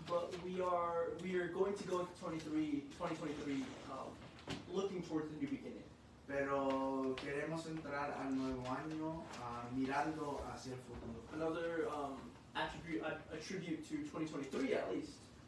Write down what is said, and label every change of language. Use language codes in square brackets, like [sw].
[en] But we are going to go into 2023 looking towards the new beginning. [es] Pero queremos entrar al nuevo año mirando hacia el futuro. [en] Another attribute to 2023 at least.